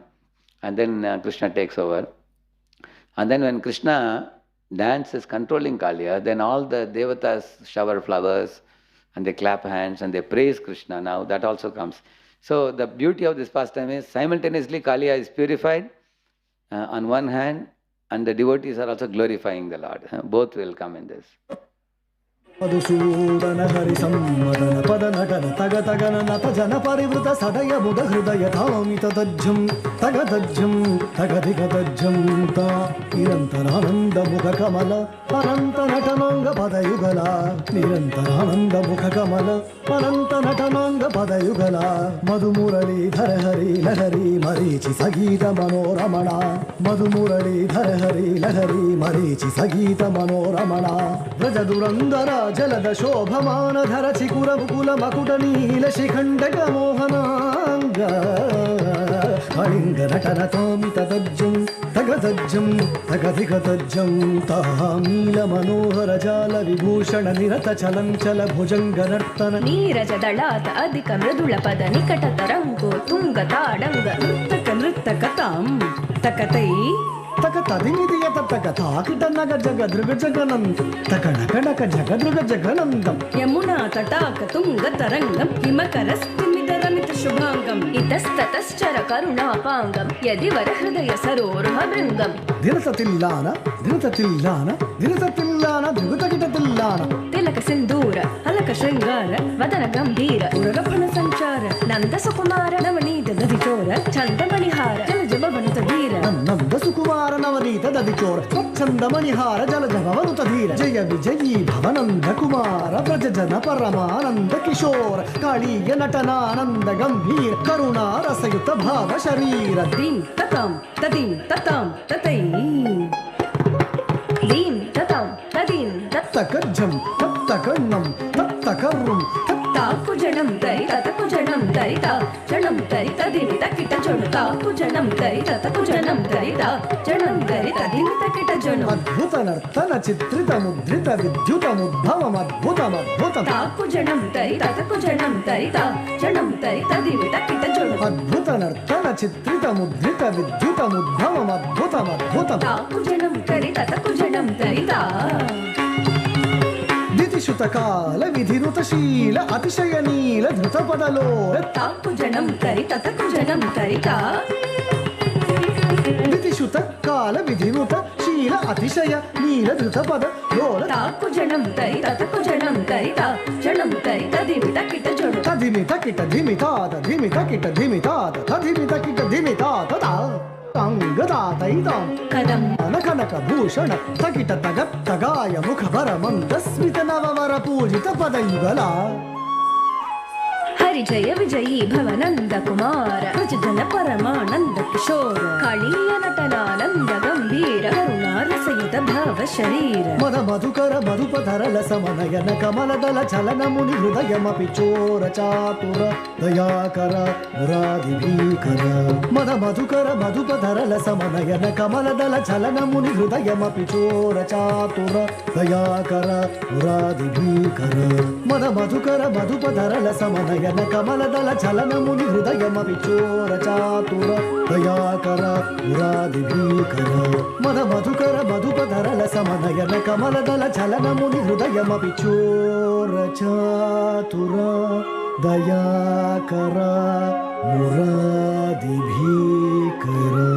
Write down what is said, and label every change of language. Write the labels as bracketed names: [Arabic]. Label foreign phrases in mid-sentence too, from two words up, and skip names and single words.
[English] And then Krishna takes over. And then when Krishna dances controlling Kaliya, then all the devatas shower flowers, and they clap hands, and they praise Krishna. Now that also comes. So the beauty of this pastime is simultaneously Kaliya is purified on one hand, and the devotees are also glorifying the Lord. Both will come in this. [Sanskrit] मधुसूदन हरि सम्मदन पद नटन तग तगन नत जन परिवृत सदय बुध हृदय धामि ततज्जं तगतज्जं तगधिगतज्जं ता निरन्तरानन्द मुख कमल अनन्त नटनांग पदयुगला निरन्तरानन्द मुख कमल अनन्त नटनांग पदयुगला मधुमुरलीधर हरि लहरी मरीचि सगीत मनोरमणा मधुमुरलीधर हरि लहरी मरीचि सगीत मनोरमणा व्रज दुरंदरा जलद शोभमान धर चिकुर मुकुल मकुट नील शिखंडक मोहनांग कलिंग नटन तामितदज्जं तगदज्जं तगधिगदज्जं तामील मनोहर जाल विभूषण निरत चलंचल भुजंग नर्तन ನೀರಜದಳಾತ ಅಧಿಕ ಮೃದುಳ ಪದ ನಿಕಟ ತರಂಗೋ ತುಂಗ ತಾಡಂಗ ತಕ ನೃತ್ತ ಕತಾಂ ತಕತೈ तक तदिनिधिय तक ताकिट नग जग दृग जगनंद तक नक नक जग दृग जगनंदम ಯಮುನಾ ತಟಾಕ ತುಂಗ ತರಂಗಂ ಹಿಮಕರ ಸ್ಥಿಮಿತ ರಮಿತ ಶುಭಾಂಗಂ ಇತಸ್ತತಶ್ಚರ ಕರುಣಾಪಾಂಗಂ ಯದಿವರ ಹೃದಯ ಸರೋರುಹ ಭೃಂಗಂ ದಿನತ ತಿಲ್ಲಾನ ದಿನತ ತಿಲ್ಲಾನ ದಿನತ ತಿಲ್ಲಾನ ದ್ರುಗುತ ಗಿಟ ತಿಲ್ಲಾನ ತಿಲಕ ಸಿಂಧೂರ ಅಲಕ ಶೃಂಗಾರ ವದನ ಗಂಭೀರ ಉರಗಫಣ ಸಂಚಾರ ನಂದ ಸುಕುಮಾರ ನವನೀತ ದಧಿಚೋರ ಚಂದ ಮಣಿಹಾರ ಜಲಜ ಭವನುತ ಧೀರ नंद सुकुमार नवनीत दधिचोर स्वच्छंद मणिहार जलज भवनुत धीर जय विजयी भवनंद कुमार ब्रज जन परमानंद किशोर काळीय नटनानंद गंभीर करुणा रसयुत भाव शरीर ದೀಂ ತತಾಂ ತದೀಂ ತತಾಂ ತತೈ ದೀಂ ತತಾಂ ತದೀಂ तत्तकज्जं तत्तकन्नं तत्तकर्रुं ತಾಕು ಜಣಂ ತರಿ ತತಕು ಜಣಂ ತರಿತ ಜಣಂ ತರಿ ತದಿಮಿತ ಕಿಟ ಜೊಣು ತಾಕು ಜಣಂ ತರಿ ತತಕು ಜಣಂ ತರಿತ ಜಣಂ ತರಿ ತದಿಮಿತ ಕಿಟ ಜೊಣು अद्भुत नर्तन चित्रित मुद्रित विद्युत मुद्भवम अद्भुतम अद्भुतम ತಾಕು ಜಣಂ ತರಿ ತತಕು ಜಣಂ ತರಿತ ಜಣಂ ತರಿ ತದಿಮಿತ ಕಿಟ ಜೊಣು अद्भुत नर्तन चित्रित मुद्रित विद्युत मुद्भवम अद्भुतम अद्भुतम ತಾಕು ಜಣಂ ತರಿ ತತಕು ಜಣಂ ತರಿತ दितिशुत काल विधिनुत शील अतिशय नील धृत पदलोल ತಾಕು ಜಣಂ ತರಿ ತತಕು ಜಣಂ ತರಿತ दितिशुत काल विधिनुत शील अतिशय नील धृत पद लोल ತಾಕು ಜಣಂ ತರಿ ತತಕು ಜಣಂ ತರಿತ ಜಣಂ ತರಿ ತದಿಮಿತ ಕಿಟ ಜೊಣು तधिमित किट धिमितात धिमित किट धिमितात तधिमित किट धिमितात ता अंगदातैतां ಕದಂ कनक भूषण तकिट तगत् तगाय मुख भर मंद स्मित नववर पूजित पदयुगला ಹರಿ ಜಯ ವಿಜಯೀ ಭವನಂದ ಕುಮಾರ ಬ್ರಜ ಜನ ಪರಮಾನಂದ ಕಿಶೋರ ಕಾಳೀಯ ನಟನಾನಂದ ಗಂಭೀರ ಕರುಣಾರಸಯುತ ಭಾವ ಶರೀರ मद मधुकर मधुपधरल समनयन कमलदल चलन मुनि हृदयमपि चोर चातुर दयाकर मुरादिभीकर मद मधुकर मधुपधरल समनयन कमलदल चलन मुनि हृदयमपि चोर चातुर दयाकर मुरादिभीकर मद मधुकर मधुपधरल समनयन कमलदल चलन मुनि हृदयमपि चोर चातुर दयाकर मुरादिभीकर मद मधुकर मधुपधरल समनयन कमलदल चलन मुनि हृदयमपि चोर चातुर दयाकर मुरादिभीकर